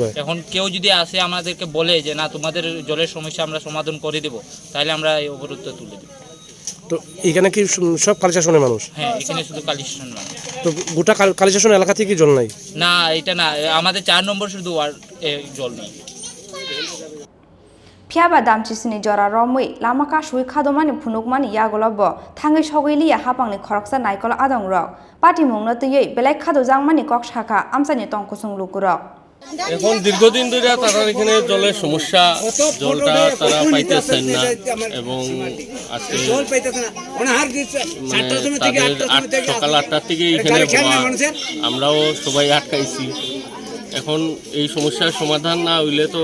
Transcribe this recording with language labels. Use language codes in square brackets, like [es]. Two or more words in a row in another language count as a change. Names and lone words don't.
[bn] এখন কেউ যদি আসে আমাদেরকে বলে যে না তোমাদের জলের সমস্যা আমরা সমাধান করে দেব তাহলে আমরা এই অবরোধটা তুলে দেব তো এখানে কি সব কালিশাসনের মানুষ হ্যাঁ এখানে শুধু কালিশাসন মানুষ তো গোটা কালিশাসন এলাকা থেকে জল নাই না এটা না আমাদের 4 নম্বর শুধু ওয়ার্ড জল নেই [trp] Phiaba damjisni jora romoi lama Kasulaikha phundukmani yagolobo thangi sogili hapangni khoroksa naikol adongrok pati mungno tiyei belai khado jangmani kok shaka Amchaini tongkusung lukurok [bn] এখন দীর্ঘদিন ধরে তারা এখানে জলের সমস্যা জলটা তারা পাইতেছেন না এবং আজকে সকাল 8টার থেকে এখানে আমরাও সবাই আটকাইছি এখন এই সমস্যার সমাধান না হইলে তো